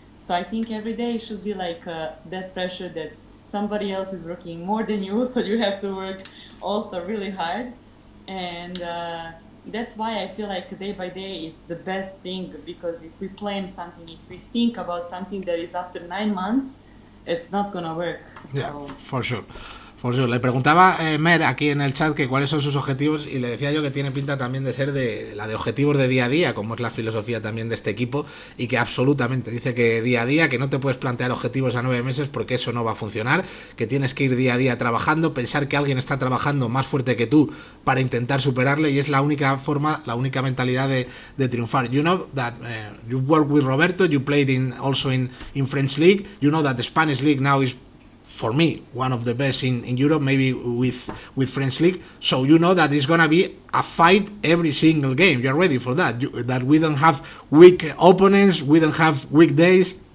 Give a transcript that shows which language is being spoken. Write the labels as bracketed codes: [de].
[en] So I think every day should be like that pressure that somebody else is working more than you, so you have to work also really hard. And that's why I feel like day by day it's the best thing, because if we plan something, if we think about something that is after 9 months, it's not gonna work. Yeah, So for sure. For sure. [es] Le preguntaba Mer aquí en el chat que cuáles son sus objetivos y le decía yo que tiene pinta también de ser de la de objetivos de día a día, como es la filosofía también de este equipo, y que absolutamente dice que día a día, que no te puedes plantear objetivos a 9 meses porque eso no va a funcionar, que tienes que ir día a día trabajando, pensar que alguien está trabajando más fuerte que tú para intentar superarle, y es la única forma, la única mentalidad de triunfar. [en] You know that you work with Roberto, you played also in French League, you know that the Spanish League now is for me one of the best in Europe, maybe with French League. So you know that it's gonna be a fight every single game. You're ready for that. That we don't have weak opponents, we don't have weak days.